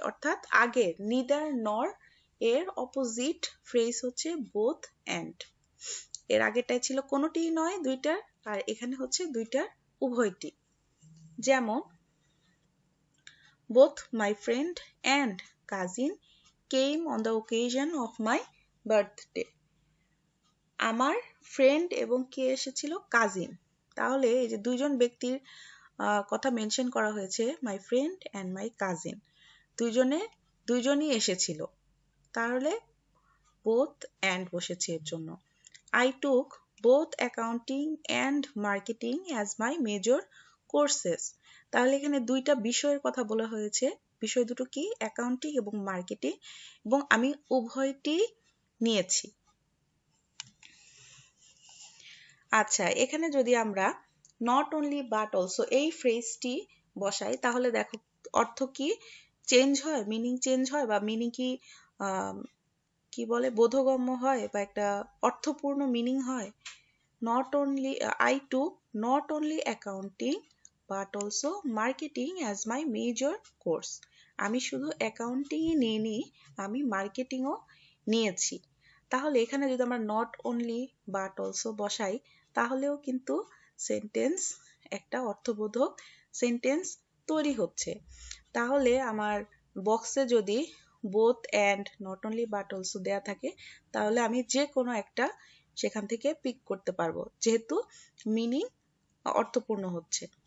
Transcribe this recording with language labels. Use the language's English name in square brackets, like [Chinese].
[Bangla] অর্থাৎ আগের নিদার নর এর অপোজিট ফ্রেজ হচ্ছে বোথ অ্যান্ড। এর আগেরটাই ছিল কোনোটিই নয় দুইটার, আর এখানে হচ্ছে দুইটার উভয়টি। [English] যেমন both my friend and cousin came on the occasion of my birthday. [Bangla] আমার ফ্রেন্ড এবং কে এসেছিল, কাজিন। তাহলে এই যে দুইজন ব্যক্তির কথা মেনশন করা হয়েছে, my friend and my cousin, দুইজনই এসেছিল। তাহলে বোথ অ্যান্ড বসেছে এর জন্য। [English] I took both accounting and marketing as my major courses. [Bangla] তাহলে এখানে দুইটা বিষয়ের কথা বলা হয়েছে। বিষয় দুটো কি, অ্যাকাউন্টিং এবং মার্কেটিং, এবং আমি উভয়টি নিয়েছি। আচ্ছা, এখানে যদি আমরা নট অনলি বাট অলসো এই ফ্রেজটি বসাই, তাহলে দেখো অর্থ কি চেঞ্জ হয়, মিনিং চেঞ্জ হয়, বা মিনিং কি বলে, বোধগম্য হয়, বা একটা অর্থপূর্ণ মিনিং হয়। [English] Not only, I took not only accounting but also marketing as my major course. [Bangla] আমি শুধু অ্যাকাউন্টিংই নিইনি, আমি মার্কেটিংও নিয়েছি। তাহলে এখানে যদি আমরা নট অনলি বাট অলসো বসাই, তাহলেও কিন্তু সেন্টেন্স, একটা অর্থবোধক সেন্টেন্স তৈরি হচ্ছে। তাহলে আমার বক্সে যদি both and not only but also দেয়া থাকে, তাহলে আমি যে কোনো একটা সেখান থেকে পিক করতে পারবো, যেহেতু মিনিং অর্থপূর্ণ হচ্ছে।